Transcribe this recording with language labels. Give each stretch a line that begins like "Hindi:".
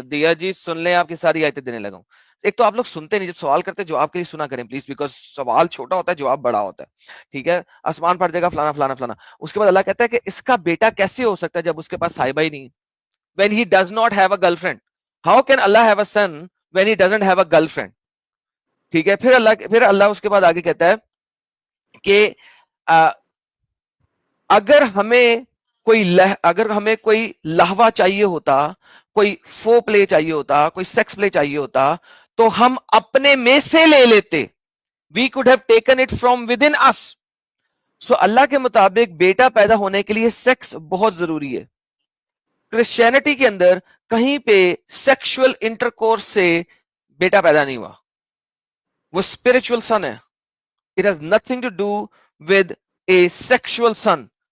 Urdu: مدیہ جی سن لیں, آپ کی ساری آیتیں دینے لگا ہوں. ایک تو آپ لوگ سنتے نہیں, جب سوال کرتے جواب کے لیے سنا کریں پلیز, بیکاز سوال چھوٹا ہوتا ہے, جواب بڑا ہوتا ہے. ٹھیک ہے, آسمان پھٹ جائے گا, فلانا فلانا فلانا. اس کے بعد اللہ کہتا ہے کہ اس کا بیٹا کیسے ہو سکتا ہے جب اس کے پاس صاحبہ ہی نہیں,
English: when he does not have a girlfriend. How can Allah have a son when he doesn't have a girlfriend?
Urdu: ٹھیک ہے, پھر اللہ اس کے بعد آگے کہتا ہے کہ اگر ہمیں کوئی لہوا چاہیے ہوتا, کوئی فو پلے چاہیے ہوتا, کوئی سیکس پلے چاہیے ہوتا, تو ہم اپنے میں سے لے لیتے.
English: We could have taken it from within us.
Urdu: So اللہ کے مطابق بیٹا پیدا ہونے کے لیے سیکس بہت ضروری ہے. کرسچینٹی کے اندر کہیں پہ سیکشل انٹرکورس سے بیٹا پیدا نہیں ہوا, وہ اسپرچل سن ہے.
English: It has nothing to do with a sexual sin.